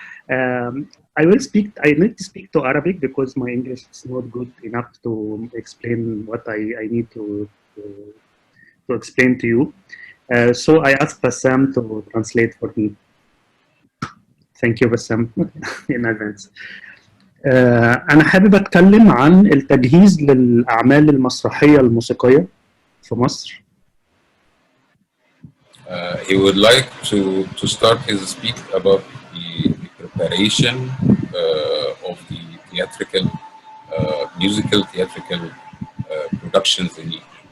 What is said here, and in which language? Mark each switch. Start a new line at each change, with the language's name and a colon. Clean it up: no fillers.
English: I need to speak to Arabic because my English is not good enough to explain what I need to explain to you. So I asked Bassam to translate for me. Thank you, Bassam, in advance.
Arabic: أنا حابب أتكلم عن التجهيز للأعمال المسرحية الموسيقية في مصر.
English: He would like to start his speech about the preparation of the theatrical, musical theatrical productions in Egypt.